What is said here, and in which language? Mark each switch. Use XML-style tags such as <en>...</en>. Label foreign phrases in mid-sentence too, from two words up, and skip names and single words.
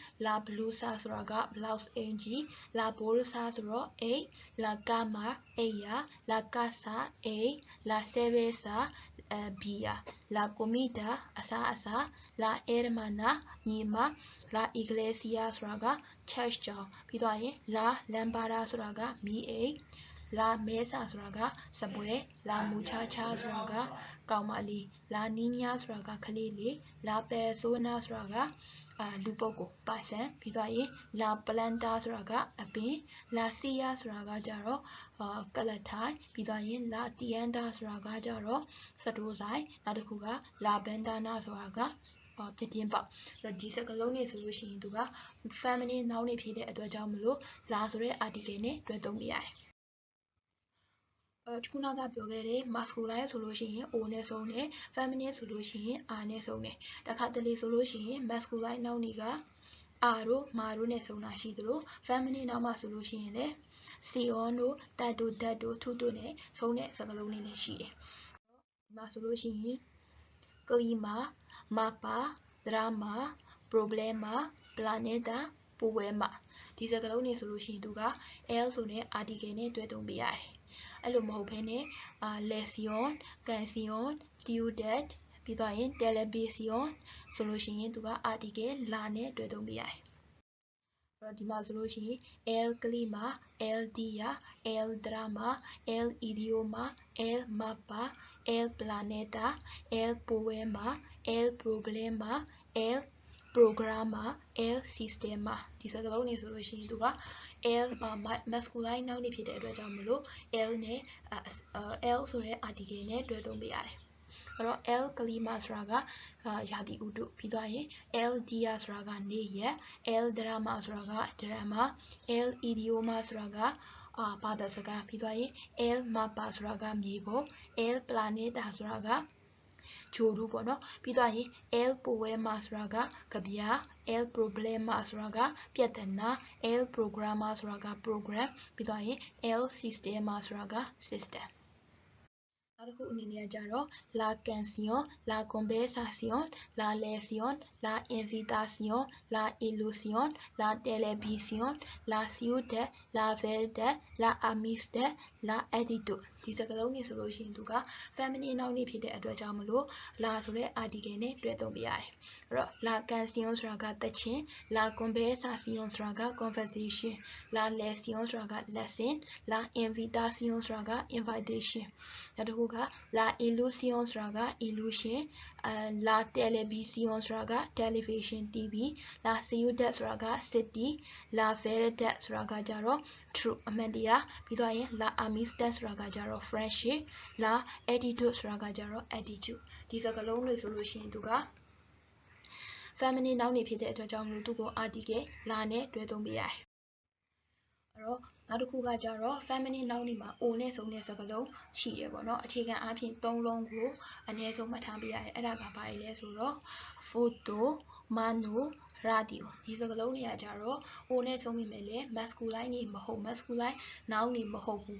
<es>la blusa</es> <my>ဆိုတာက blouse အင်ဂျီ</my> <es>la bolsa</es> <my>ဆိုတော့အိတ်</my> <es>la cama</es> <my>အိပ်ယာ</my> <es>la casa</es> <my>အိမ်</my> <es>la cerveza</es> <my>ဘီယာ</my> <es>la comida</es> <my>အစားအစာ</my> <es>la hermana</es> <my>ညီမ</my> <es>la iglesia</es> <my>ဆိုတာက church ကျောင်းပြီးသွားရင်</my> <es>la lámpara</es> <my>ဆိုတာကမီးအိမ်</my> <es>la mesa</es> <my>ဆိုတာကစပွဲ</my> <es>la muchacha</es> <my>ဆိုတာကကောင် မလေး</my> <es>la niña</es> <my>ဆိုတာကကလေးလေး</my> <es>la persona</es> <my>ဆိုတာကလူပုဂ္ဂိုလ် person ပြီးသွားရင်</my> <es>la planta</es> <my>ဆိုတာကအပင်</my> <es>la silla</es> <my>ဆိုတာကကြတော့ကလထိုင်ပြီးသွားရင်</my> <es>la tienda</es> <my>ဆိုတာကကြတော့စတိုးဆိုင်နောက်တစ်ခုက</my> <es>la ventana</es> <my>ဆိုတာကပြတင်းပေါက်ဒီစကားလုံးတွေဆိုလို့ရှိရင်သူက</my> <en>feminine noun</en> <my>တွေဖြစ်တဲ့အတွက်ကြောင့်မလို့ la ဆိုတဲ့ article နဲ့တွဲသုံးပေးရတယ် ခုနကပြောခဲ့တဲ့ masculine ဆိုလို့ရှိရင် o နဲ့ဆုံးတယ် feminine ဆိုလို့ရှိရင် r နဲ့ဆုံးတယ်တခါတလေဆိုလို့ရှိရင်</my> <en>masculine noun</en> <my>တွေက r တို့ ma တို့နဲ့ဆုံးတာရှိသလို</my> <en>feminine noun</en> <my>မှာဆိုလို့ရှိရင်လည်း sion တို့ tat တို့ dat တို့ tut တို့နဲ့ဆုံးတဲ့စကားလုံးတွေလည်းရှိတယ်ဒီမှာဆိုလို့ရှိရင်</my> <es>clima, mapa, drama, problema, planeta, poema</es> <my>ဒီစကားလုံးတွေဆိုလို့ရှိရင် သူက l ဆိုတဲ့ article နဲ့တွဲသုံးပေးရတယ်အဲ့လိုမဟုတ်ဘဲနဲ့</my> <es>lesion, canción, ciudad</es> <my>ပြီးသွားရင် television ဆိုလို့ရှိရင်သူက article la နဲ့တွဲသုံးပေးရတယ်ဒီမှာဆိုလို့ရှိရင်</my> <es>el clima, el día, el drama, el idioma, el mapa, el planeta, el poema, el problema, el programa, el sistema</es> <my>ဒီစကားလုံးတွေဆိုလို့ရှိရင်သူက l</my> <en>masculine noun</en> <my>တွေဖြစ်တဲ့အတွက်ကြောင့်မလို့ l နဲ့ l ဆိုတဲ့ article နဲ့တွဲသုံးပေးရတယ်</my> <es>el clima</es> <my>ဆိုတာကရာသီဥတုပြီးသွားရင်</my> <es>el día</es> <my>ဆိုတာကနေရက်</my> <es>el drama</es> <my>ဆိုတာက drama</my> <es>el idioma</es> <my>ဆိုတာက ဘာသာစကားပြီးသွားရင်</my> <es>el mapa</es> <my>ဆိုတာကမြေပုံ</my> <es>el planeta</es> <my>ဆိုတာကဂျိုရူပေါ့နော်ပြီးသွားရင်</my> <es>el poema</es> <my>ဆိုတာကကဗျာ</my> <es>el problema</es> <my>ဆိုတာကပြဿနာ</my> <es>el programa</es> <my>ဆိုတာက program ပြီးသွားရင် el sistema ဆိုတာက system နောက်တစ်ခုအနေနဲ့ကြတော့</my> <es>la canción la conversación la lección la invitación la ilusión la televisión la ciudad la verdad la amistad la attitude</es> <my>ဒီစကားလုံး တွေဆိုလို့ရှိရင်သူက feminine နောက်နေ့ဖြစ်တဲ့အတွက်ကြောင့်မလို့ la ဆိုတဲ့ article နဲ့တွဲသုံးပြရတယ်အဲ့တော့ la canción ဆိုတာကသချင်း</my> <es>la conversación</es> <my>ဆိုတာက conversation</my> <es>la lección</es> <my>ဆိုတာက lesson</my> <es>la invitación</es> <my>ဆိုတာက invitation နောက်တစ်ခုက</my> <es>la ilusión</es> <my>ဆိုတာက illusion</my> <es>la televisión</es> <my>ဆိုတာက</my> <en>television TV</en> <es>la ciudad</es> <my>ဆိုတာက city</my> <es>la verdad</es> <my>ဆိုတာကကြတော့ true အမှန်တရားပြီးတော့ရင်</my> <es>la amistad</es> <my>ဆိုတာကကြတော့ friendship</my> <es>la attitude</es> <my>ဆိုတာကကြတော့ attitude ဒီစကားလုံးတွေဆိုလို့ရှိရင်သူက feminine နောက်နေဖြစ်တဲ့အတွက်ကြောင့်မလို့သူကို article la နဲ့တွဲသုံးပြရတယ်အဲ့တော့နောက်တစ်ခုကကြတော့ feminine နောက်နေမှာ o နဲ့ဆုံးတဲ့စကားလုံးရှိတယ်ပေါ့နော်အခြေခံအားဖြင့်၃လုံးကိုအ နည်းဆုံးမှတ်ထားပြရတယ်အဲ့ဒါကဘာလဲဆိုတော့</my> <es>photo mano radio</es> <my>ဒီစကားလုံးတွေကကြတော့ o နဲ့ဆုံးမိမယ်လေ masculine နေမဟုတ်</my> <en>masculine noun</en> <my>နေမဟုတ်ဘူး</my>